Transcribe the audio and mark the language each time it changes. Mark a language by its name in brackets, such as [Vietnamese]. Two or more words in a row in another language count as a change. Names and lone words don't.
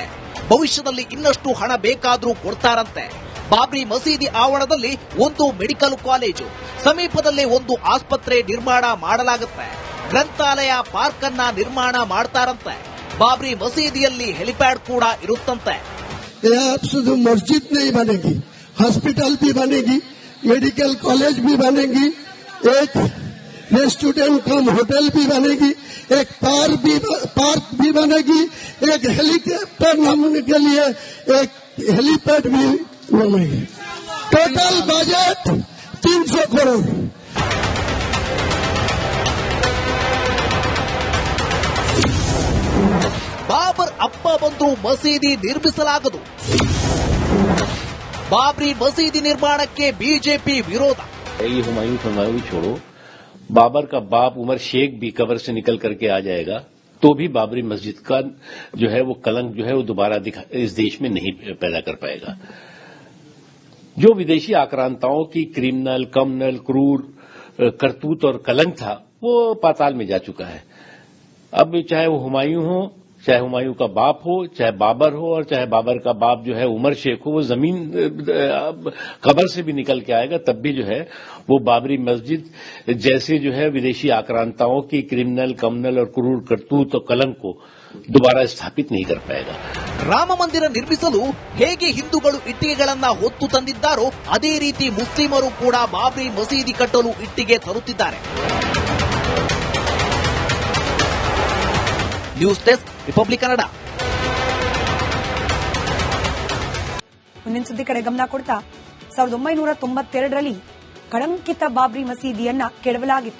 [Kannada] ಭವಿಷ್ಯದಲ್ಲಿ ಇನ್ನಷ್ಟು ಹಣ ಬೇಕಾದ್ರೂ ಕೊಡ್ತಾರಂತೆ. ಬಾಬ್ರಿ ಮಸೀದಿ ಆವರಣದಲ್ಲಿ ಒಂದು [English] medical college, [Kannada] ಸಮೀಪದಲ್ಲೇ ಒಂದು ಆಸ್ಪತ್ರೆ ನಿರ್ಮಾಣ ಮಾಡಲಾಗುತ್ತೆ. ಗ್ರಂಥಾಲಯ, ಪಾರ್ಕ್ ಅನ್ನ ನಿರ್ಮಾಣ ಮಾಡ್ತಾರಂತೆ. ಬಾಬ್ರಿ ಮಸೀದಿಯಲ್ಲಿ ಹೆಲಿಪ್ಯಾಡ್ ಕೂಡ ಇರುತ್ತಂತೆ. [Hindi] शुद्ध मस्जिद नहीं बनेगी, हॉस्पिटल भी बनेगी, [English] medical college [Hindi] भी बनेगी, एक [English] restaurant cum hotel [Hindi] भी बनेगी, एक पार्क भी बनेगी, एक हेलीकॉप्टर नामने के लिए एक हेलीपैड भी बनेगी. [English] total budget [Hindi] 300 करोड़. [Kannada] ಬಾಬರ್ ಅಪ್ಪ ಬಂದು ಮಸೀದಿ ನಿರ್ಮಿಸಲಾಗದು. ಬಾಬ್ರಿ ಮಸೀದಿ ನಿರ್ಮಾಣಕ್ಕೆ ಬಿಜೆಪಿ ವಿರೋಧ. [Hindi] ये हुमायूं छोड़ो, बाबर का बाप उमर शेख भी कब्र से निकल करके आ जाएगा तो भी बाबरी मस्जिद का जो है वो कलंक जो है वो दोबारा इस देश में नहीं पैदा कर पाएगा. जो विदेशी आक्रांताओं की [English] criminal, communal, [Hindi] क्रूर करतूत और कलंक था वो पाताल में जा चुका है. अब चाहे वो हुमायूं हो, चाहे हुमायूं का बाप हो, चाहे बाबर हो, और चाहे बाबर का बाप जो है उमर शेख हो, वो जमीन कब्र से भी निकल के आएगा तब भी जो है वो बाबरी मस्जिद जैसे जो है विदेशी आक्रांताओं की [English] criminal, communal [Hindi] और क्रूर करतूत और कलंक को दोबारा स्थापित नहीं कर पाएगा. [Kannada] ರಾಮ ಮಂದಿರ ನಿರ್ಮಿಸಲು ಹೇಗೆ ಹಿಂದೂಗಳು ಇಟ್ಟಿಗೆಗಳನ್ನ ಹೊತ್ತು ತಂದಿದ್ದಾರೋ ಅದೇ ರೀತಿ ಮುಸ್ಲಿಮರು ಕೂಡ ಬಾಬ್ರಿ ಮಸೀದಿ ಕಟ್ಟಲು ಇಟ್ಟಿಗೆ ತರುತ್ತಿದ್ದಾರೆ. [English] news desk, [Kannada] ರಿಪಬ್ಲಿಕ್ ಕನ್ನಡ. ಮುಂದಿನ ಸುದ್ದಿ ಕಡೆ ಗಮನ ಕೊಡ್ತಾ 1992ರಲ್ಲಿ ಕಳಂಕಿತ ಬಾಬ್ರಿ ಮಸೀದಿಯನ್ನ ಕೆಡವಲಾಗಿತ್ತು.